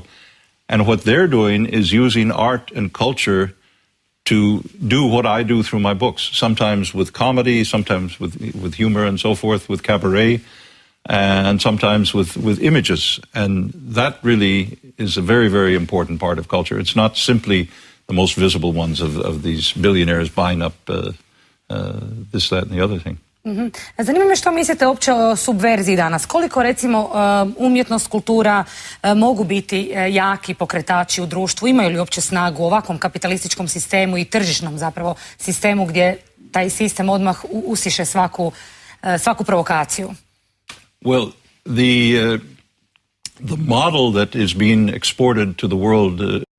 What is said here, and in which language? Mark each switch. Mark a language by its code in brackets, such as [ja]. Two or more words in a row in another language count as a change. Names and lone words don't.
[en] And what they're doing is using art and culture to do what I do through my books, sometimes with comedy, sometimes with humor and so forth, with cabaret, and sometimes with images. And that really is a very, very important part of culture. It's not simply the most visible ones of these billionaires buying up this, that, and the other thing. [hr] Zanima me što mislite uopće o subverziji danas. Koliko, recimo, umjetnost, kultura mogu biti jaki pokretači u društvu? Imaju li uopće snagu u ovakvom kapitalističkom sistemu i tržišnom zapravo sistemu gdje taj sistem odmah usiše svaku provokaciju? [en] Well, the model that is being exported to the world